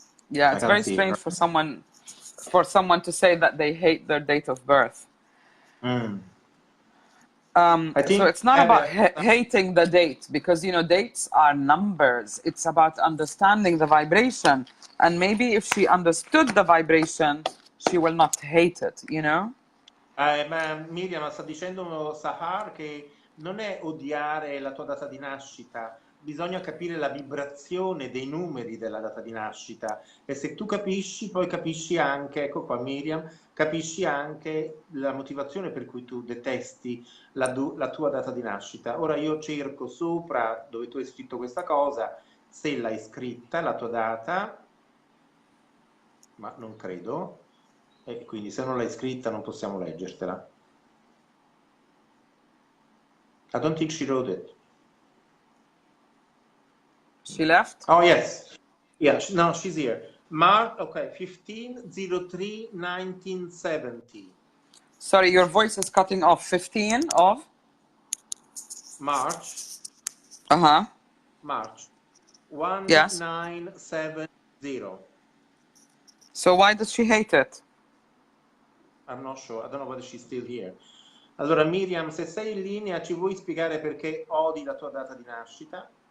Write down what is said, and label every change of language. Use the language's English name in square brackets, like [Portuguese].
[English] Yeah, it's very strange for someone to say that they hate their date of birth. So it's not about hating the date, because, you know, dates are numbers. It's about understanding the vibration. And maybe if she understood the vibration, she will not hate it, you know? [Italian] Ma Miriam sta dicendo, Sahar, che non è odiare la tua data di nascita, bisogna capire la vibrazione dei numeri della data di nascita, e se tu capisci, poi capisci anche, ecco qua Miriam, capisci anche la motivazione per cui tu detesti la tua data di nascita. Ora io cerco sopra dove tu hai scritto questa cosa, se l'hai scritta, la tua data, ma non credo, e quindi se non l'hai scritta non possiamo leggertela. [English] I don't think she wrote it. She left? Oh, yes. Yeah, no, she's here. March, okay, 15/03/1970. Sorry, your voice is cutting off. 15 of? March. March. 1970. So why does she hate it? I'm not sure. I don't know whether she's still here. [Italian] Allora, Miriam, se sei in linea, ci vuoi spiegare perché odi la tua data di nascita?